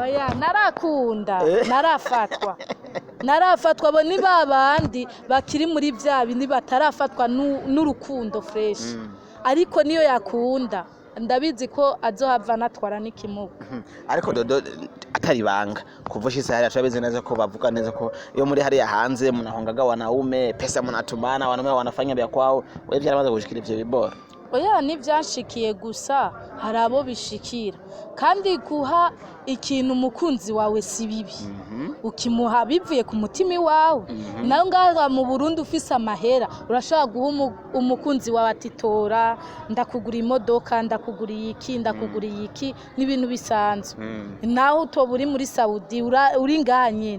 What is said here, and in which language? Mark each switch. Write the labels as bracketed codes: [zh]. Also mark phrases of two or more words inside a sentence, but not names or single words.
[rn] Narakunda, narafatwa bo ni babandi bakiri muri vya bindi batarafatwa n'urukundo fresh. Ariko niyo yakunda ndabizi ko azohava natwara n'ikimuga. Ariko Dodo atari banga kuvushisa hariya turabizi neza ko bavuga neza ko iyo muri hariya hanze [sw] munahongaga wanaume, pesa munatumana, wanaume wanafanya [rn] vya kwao. Wewe vyaramaze kushikira ivyo bibora? oya nivyanshikiye gusa hari abo bishikira kandi guha ikintu umukunzi wawe si bibi ukimuha bivuye ku mutima iwawe nayo ngaha mu Burundi ufise amahera urashobora guha umukunzi wawe ati tora ndakugura imodoka ndakuguriye iki ndakuguriye iki n'ibintu bisanzwe naho utoba uri muri Saudi uri ngaha nyene